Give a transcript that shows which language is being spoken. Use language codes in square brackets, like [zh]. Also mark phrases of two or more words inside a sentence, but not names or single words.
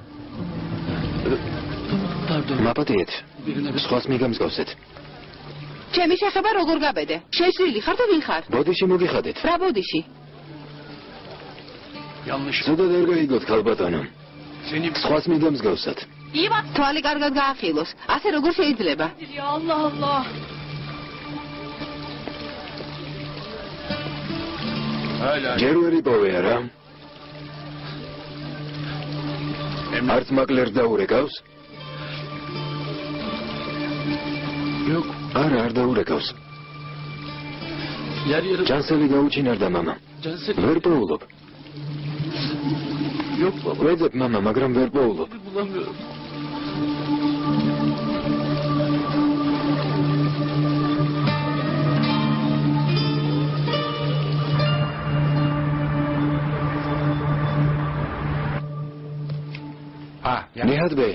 [ka] მაპატიეთ. სხვას მიგამსგავსეთ. ჩემი შეხება როგორ გაბედე? შეშლილი ხარ და ვინ ხარ? ბოდიში მოგიხადეთ. რა ბოდიში? [tr] Yanlış. [ka] ცუდად არ გაიგოთ, ქალბატონო. [tr] Seni [ka] სხვას მიგამსგავსათ. [tr] İyi bak [ka] თვალი კარგად გაახილოს. ასე როგორ შეიძლება? [tr] ya Allah Allah. hala [ka] ჯერ ვერ იპოვე არა? არც მაკლერს დაურეკავს? [tr] yok. [ka] არა, არ დაურეკავს. [tr] Yer yarı [ka] ჯანსელი გაუჩინარდა მამა. Cansel. ვერ პოულობ. [tr] Yok baba. [ka] ვეძებ მამა, მაგრამ ვერ პოულობ. [tr] Bulamıyorum. [ka] ნიჰად ბეი,